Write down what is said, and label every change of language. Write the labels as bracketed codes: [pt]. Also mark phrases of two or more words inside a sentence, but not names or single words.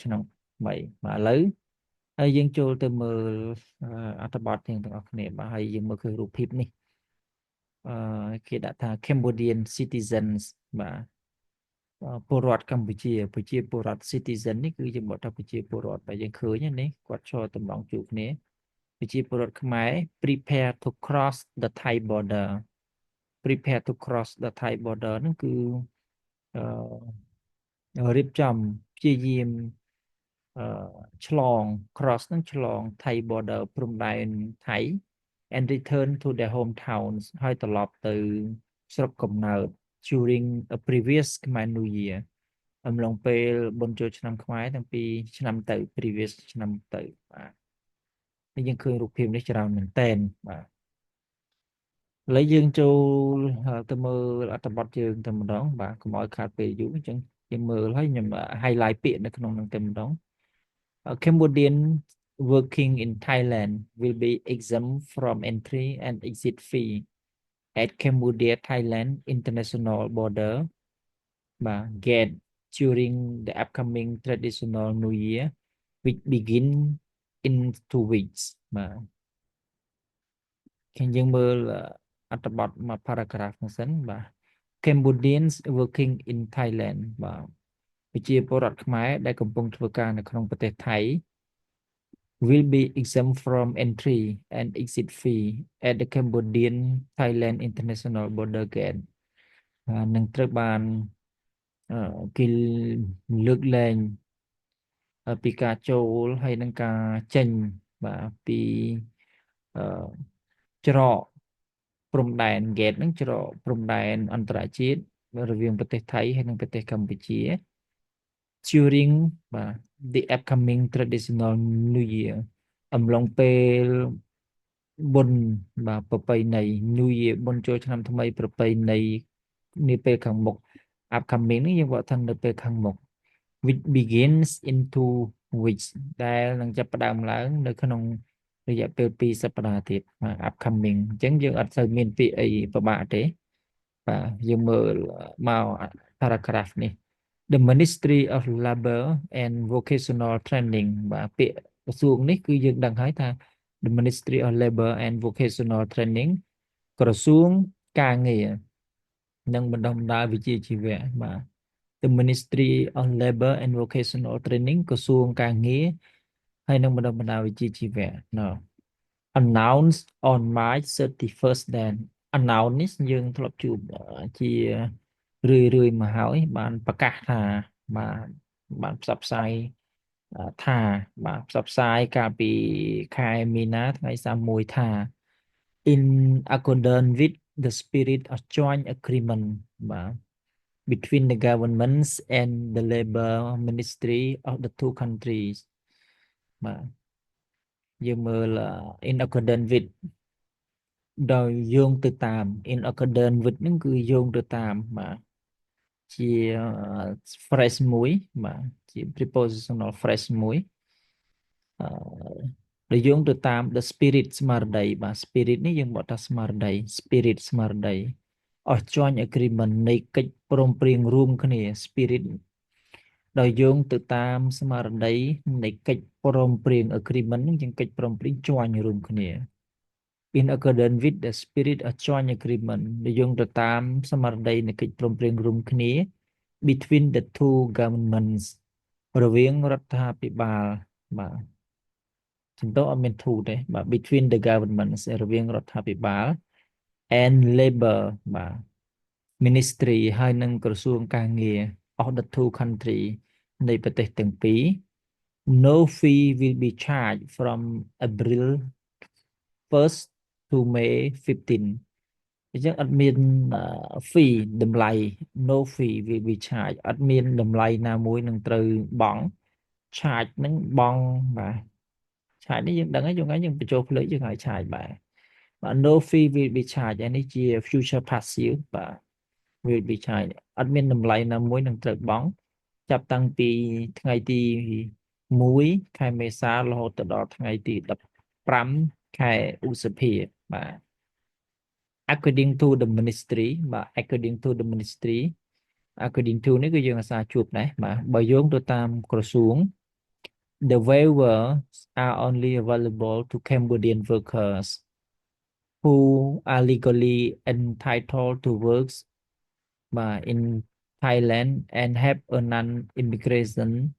[km] ឆ្នាំថ្មីបាទឥឡូវហើយយើងចូលទៅមើលអត្ថបទទាំងអស់គ្នាបាទហើយយើងមើលឃើញរូបភាពនេះគេដាក់ថា [en] Cambodian citizens [km] បាទពលរដ្ឋកម្ពុជាប្រជាពលរដ្ឋ citizen នេះគឺយើងบอกថាប្រជាពលរដ្ឋតែយើងឃើញនេះគាត់ឈរតម្រង់ជួរគ្នាប្រជាពលរដ្ឋខ្មែរ [en] prepare to cross the Thai border prepare to cross the Thai border [km] ហ្នឹងគឺ រៀបចំព្យាយាមអឺឆ្លង cross ហ្នឹងឆ្លង [en] Thai border [km] ព្រំដែនថៃ [en] and return to their hometowns [km] ហើយត្រឡប់ទៅស្រុកកំណើត [en] during a previous Khmer New Year [km] អំឡុងពេលបុណ្យចូលឆ្នាំខ្មែរតាំងពីឆ្នាំទៅ previous ឆ្នាំទៅបាទ នេះយើងឃើញរូបភាពនេះច្រើនមែនតើបាទឥឡូវយើងចូលទៅមើលអត្ថបទ យើងតែម្ដងបាទកុំឲ្យខាតពេលយូរអញ្ចឹងយើងមើលហើយខ្ញុំ [en] highlight [km] ពាក្យនៅក្នុងនឹងតែម្ដង [en] Cambodian working in Thailand will be exempt from entry and exit fee at Cambodia Thailand International Border បាទ gate during the upcoming traditional New Year which begin in 2 weeks បាទ [km] ខ្ញុំយើងមើលអត្ថបទមួយ paragraph ហ្នឹងសិនបាទ [en] Cambodians working in Thailand [km] បាទប្រជា ពលរដ្ឋខ្មែរដែលកំពុងធ្វើការនៅក្នុងប្រទេសថៃ [en] will be exempt from entry and exit fee at the Cambodian Thailand International Border Gate [km] នឹងត្រូវបានគេលើកលែងពីការចូលហើយនឹងការចេញបាទពីច្រកព្រំដែន gate ហ្នឹងច្រក ព្រំដែនអន្តរជាតិរវាងប្រទេសថៃហើយនិងប្រទេសកម្ពុជា during បាទ [en] the upcoming traditional New Year [km] អំឡុងពេលបុណ្យបាទប្រពៃណី [en] New Year [km] បុណ្យចូលឆ្នាំថ្មីប្រពៃណីនាពេលខាងមុខ upcoming នេះយើងบอกថានៅពេលខាងមុខ [en] which begins into which [km] ដែលនឹងចាប់ផ្ដើមឡើងនៅក្នុងរយៈ ពេល2សប្តាហ៍ទៀតបាទ upcoming អញ្ចឹងយើងអត់សូវមានពាក្យអីពិបាកទេបាទយើងមើលមក paragraph នេះ The Ministry of Labor and Vocational Training បាទពាក្យក្រសួងនេះគឺយើងដឹងហើយថា [en] The Ministry of Labor and Vocational Training [km] ក្រសួងការងារនិងបណ្ដុះបណ្ដាលវិជ្ជាជីវៈបាទ [en] The Ministry of Labor and Vocational Training [km] ក្រសួងការងារហើយ និងបណ្ដុះបណ្ដាលវិជ្ជាជីវៈ [en] No announced on March 31st then announce [km] នេះយើងធ្លាប់ជួបជារឿយមកហើយបានប្រ កាសថាបានផ្សព្វផ្សាយថាបាទផ្សព្វផ្សាយកាលពីខែមីនាថ្ងៃ31 [en] ថា in accordance with the spirit of joint agreement បាទ between the governments and the labor ministry of the two countries បាទយើងមើល in accordance with [km] ដោយយោងទៅតាម [en] in accordance with [km] ហ្នឹងគឺយោងទៅតាមបាទជា [en] phrase [km] មួយបាទជា [en] prepositional phrase [km] មួយ ដែលយោងទៅតាម [en] the spirit [km] ស្មារតីបាទ spirit នេះយើងបកថាស្មារតី spirit ស្មារតី [en] of joint agreement [km] នៃកិច្ចព្រមព្រៀងរួមគ្នា spirit ដោយ យោងទៅតាមស្មារតីនៃកិច្ចព្រមព្រៀង agreement ហ្នឹងជាកិច្ចព្រមព្រៀង joint រួមគ្នា [en] in accordance with the spirit of joint agreement [km] ដែលយោងទៅតាមស្មារតីនៃកិច្ចព្រមព្រៀងរួមគ្នា [en] between the two governments [km] រវាងរដ្ឋាភិបាលបាទចំទៅអត់មាន [en] two [km] ទេបាទ [en] between the governments [km] រវាងរដ្ឋាភិបាល [en] and labor បាទ ministry [km] ហើយនិងក្រសួងការងារ [en] of the two country [km] នៃប្រទេសទាំងពីរ [en] no fee will be charged from April [km] 1st to May 15 អញ្ចឹងអត់មាន fee តម្លៃ [en] no fee will be charged [km] អត់មានតម្លៃណាមួយនឹងត្រូវបង់ charge នឹងបង់បាទ charge នេះយើងដឹងហើយយើងបញ្ចូលភ្លើងយើងឲ្យ charge បាទ [en] no fee will be charged [km] អានេះជា [en] future passive [km] បាទ [en] will be charged [km] អត់មាន តម្លៃណាមួយនឹងត្រូវបង់ចាប់តាំងពីថ្ងៃទី1ខែមេសារហូត ទៅដល់ថ្ងៃទី15ខែឧសភាបាទ [en] according to the ministry បាទ according to the ministry according to [km] នេះគឺយើងអាសាជួបដែរបាទបើយោងទៅតាមក្រសួង [en] the waivers are only available to Cambodian workers who are legally entitled to work in Thailand and have a non-immigration